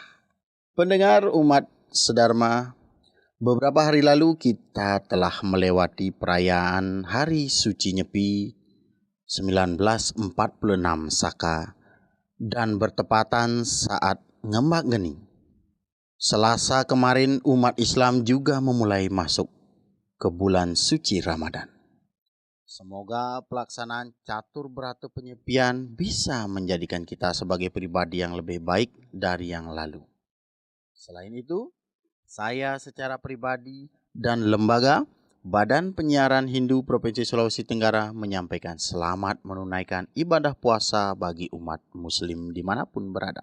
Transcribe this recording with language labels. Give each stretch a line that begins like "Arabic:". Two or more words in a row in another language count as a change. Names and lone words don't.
Indonesian: Pendengar umat sedharma, beberapa hari lalu kita telah melewati perayaan Hari Suci Nyepi 1946 Saka dan bertepatan saat ngembak geni. Selasa kemarin umat Islam juga memulai masuk ke bulan suci Ramadan. Semoga pelaksanaan catur berata penyepian bisa menjadikan kita sebagai pribadi yang lebih baik dari yang lalu. Selain itu, saya secara pribadi dan lembaga Badan Penyiaran Hindu Provinsi Sulawesi Tenggara menyampaikan selamat menunaikan ibadah puasa bagi umat muslim dimanapun berada.